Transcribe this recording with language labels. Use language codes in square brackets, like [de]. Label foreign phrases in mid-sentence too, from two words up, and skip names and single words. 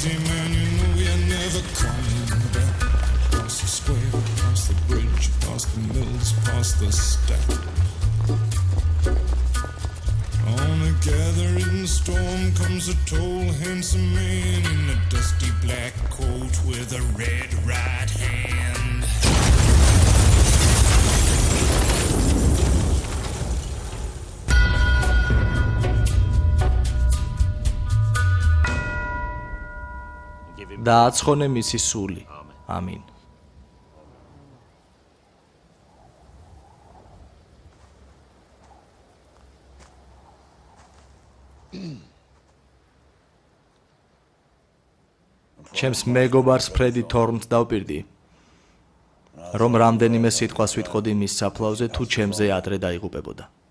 [en] Yeah, man, you know you're never coming back. Across the square, across the bridge, past the mills, past the stack. On a gathering storm comes a tall, handsome man in a dusty black coat with a red right hand. [ka] დააცხონე მისი სული. ამინ. ჩემს მეგობარს ფრედი თორმს დავპირდი, რომ რამდენიმე სიტყვას ვიტყოდი მის საფლავზე თუ ჩემზე ადრე დაიღუპებოდა.